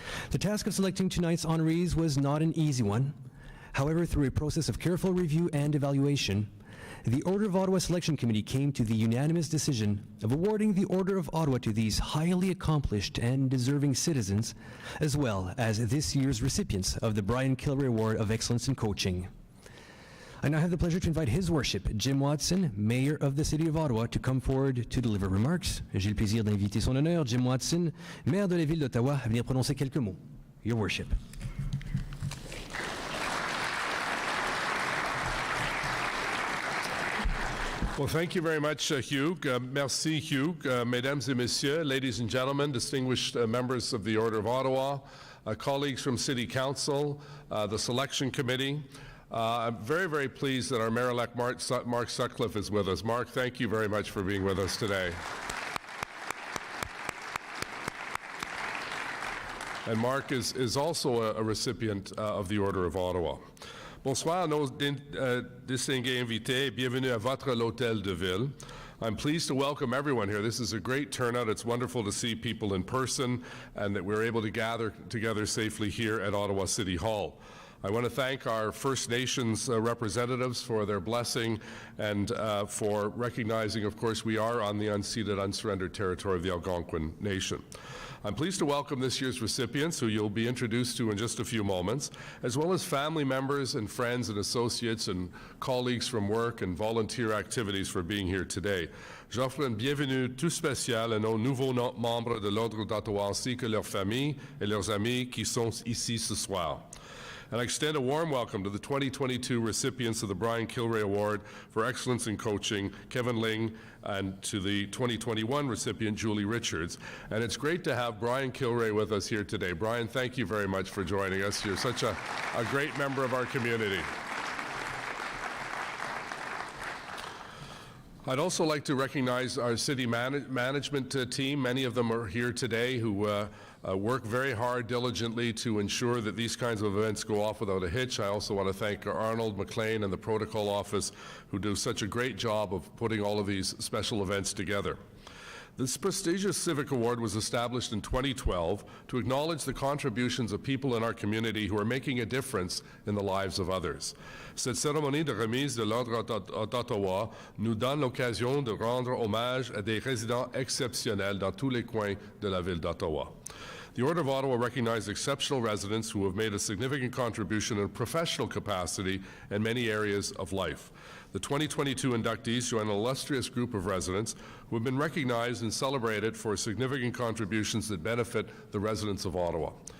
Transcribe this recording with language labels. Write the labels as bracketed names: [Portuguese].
[English] The task of selecting tonight's honorees was not an easy one. However, through a process of careful review and evaluation, the Order of Ottawa Selection Committee came to the unanimous decision of awarding the Order of Ottawa to these highly accomplished and deserving citizens, as well as this year's recipients of the Brian Kilrea Award of Excellence in Coaching. I now have the pleasure to invite His Worship, Jim Watson, Mayor of the City of Ottawa, to come forward to deliver remarks. [French] J'ai le plaisir d'inviter son honneur, Jim Watson, Maire de la Ville d'Ottawa, à venir prononcer quelques mots. [English] Your Worship. Well, thank you very much, Hugh. [French] Merci, Hugh. Mesdames et messieurs, [English] ladies and gentlemen, distinguished members of the Order of Ottawa, colleagues from City Council, the Selection Committee. I'm very, very pleased that our Mayor-elect Mark Sutcliffe is with us. Mark, thank you very much for being with us today. And Mark is also a recipient of the Order of Ottawa. [French] Bonsoir, nos distingués invités. Bienvenue à votre l'Hôtel de Ville. [English] I'm pleased to welcome everyone here. This is a great turnout. It's wonderful to see people in person and that we're able to gather together safely here at Ottawa City Hall. I want to thank our First Nations representatives for their blessing and for recognizing, of course, we are on the unceded, unsurrendered territory of the Algonquin Nation. I'm pleased to welcome this year's recipients, who you'll be introduced to in just a few moments, as well as family members and friends and associates and colleagues from work and volunteer activities for being here today. [French] J'offre une bienvenue tout spéciale à nos nouveaux membres de l'Ordre d'Ottawa ainsi que leurs familles et leurs amis qui sont ici ce soir. [English] And I extend a warm welcome to the 2022 recipients of the Brian Kilrea Award for Excellence in Coaching, Kevin Ling, and to the 2021 recipient, Julie Richards. And it's great to have Brian Kilrea with us here today. Brian, thank you very much for joining us. You're such a great member of our community. I'd also like to recognize our city management team. Many of them are here today who work very hard, diligently to ensure that these kinds of events go off without a hitch. I also want to thank Arnold McLean and the Protocol Office who do such a great job of putting all of these special events together. This prestigious civic award was established in 2012 to acknowledge the contributions of people in our community who are making a difference in the lives of others. [French] Cette cérémonie de remise de l'Ordre d'Ottawa nous donne l'occasion de rendre hommage à des résidents exceptionnels dans tous les coins de la ville d'Ottawa. [English] The Order of Ottawa recognizes exceptional residents who have made a significant contribution in a professional capacity in many areas of life. The 2022 inductees join an illustrious group of residents who have been recognized and celebrated for significant contributions that benefit the residents of Ottawa.